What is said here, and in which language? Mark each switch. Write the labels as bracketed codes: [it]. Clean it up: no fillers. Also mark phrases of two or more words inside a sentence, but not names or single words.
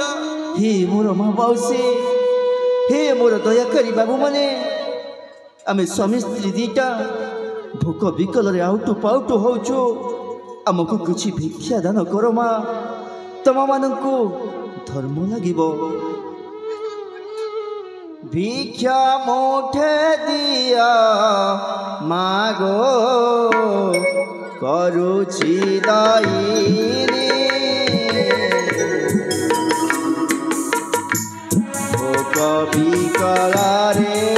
[or] ହେ ମୋର ମା ମାଉସୀ, ହେ ମୋର ଦୟାକାରୀ ବାବୁମାନେ, ଆମେ ସ୍ୱାମୀ ସ୍ତ୍ରୀ ଦିଟା ଭୋକ ବିକଳରେ ଆଉଟୁ ପାଉଟୁ ହଉଛୁ। ଆମକୁ କିଛି ଭିକ୍ଷା ଦାନ କର ମା, ତମମାନଙ୍କୁ ଧର୍ମ ଲାଗିବ। ଭିକ୍ଷା ମୁଠେ ଦିଅ ମାଗୋ କରୁଛି ଦାଇନି ଭୋକ ବିକଳରେ